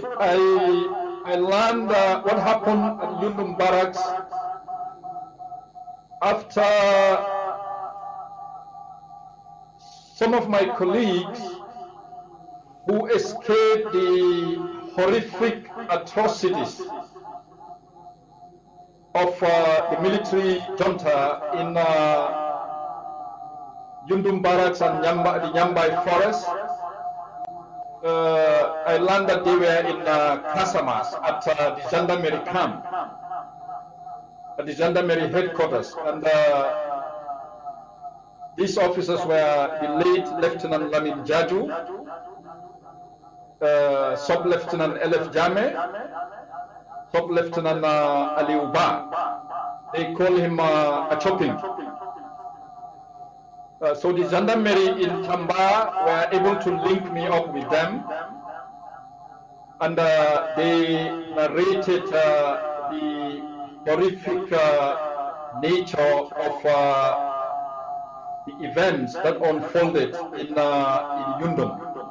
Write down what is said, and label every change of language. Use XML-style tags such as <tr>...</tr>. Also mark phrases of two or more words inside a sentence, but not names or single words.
<en>I learned what happened at Yundum Barracks after some of my colleagues who escaped the horrific atrocities of the military junta in Yundum Barracks and the Nyambai Forest. I learned that they were in Casamas at the gendarmerie camp, at the gendarmerie headquarters, and these officers were the late Lieutenant Lamin Jaju, Sub-Lieutenant Elef Jame, Sub-Lieutenant Aliuba. They call him a chopping. So the gendarmerie in Tamba were able to link me up with them, and they narrated the horrific nature of the events that unfolded in Yundum.</en>